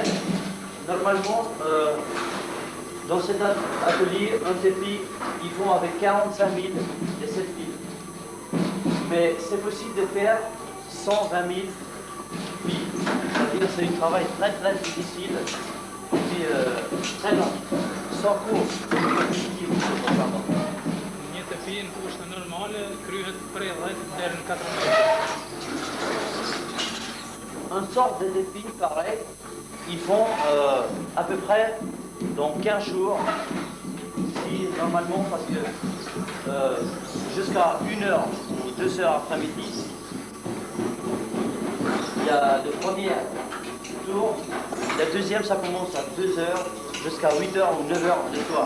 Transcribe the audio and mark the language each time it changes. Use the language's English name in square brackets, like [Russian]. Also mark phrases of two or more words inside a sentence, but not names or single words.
[French] Normalement, dans cet atelier, un tapis, ils font avec 45 000 de ces fils. Mais c'est possible de faire 120 000 fils. C'est-à-dire c'est un travail très très difficile et puis très long, sans cours. [Albanian] Një tapi në kushte normale kryhet prej 10 deri në 14 metra. [French] une sorte de défi pareil. Ils font à peu près dans 15 jours, si normalement, parce que jusqu'à 1h ou 2h après-midi, il y a le premier tour, le deuxième ça commence à 2h jusqu'à 8h ou 9h le soir.